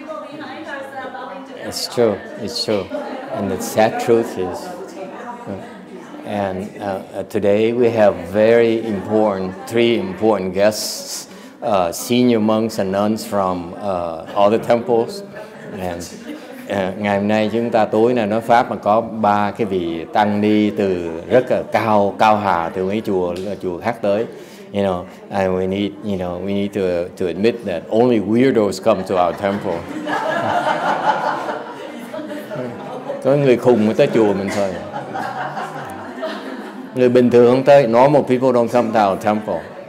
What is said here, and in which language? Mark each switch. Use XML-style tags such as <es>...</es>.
<en>It's true. It's true. And the sad truth is, and today we have three important guests, senior monks and nuns from all the temples.</en> <vi>And ngày hôm nay chúng ta tối nay nói pháp mà có 3 cái vị tăng ni từ rất là cao hà từ mấy chùa khác tới.</vi> <en>You know, and we need to admit that only weirdos come to our temple.</en> <vi>Có người khùng mới tới chùa mình thôi. Người bình thường không tới.</vi> <en>Normal people don't come to our temple.</en>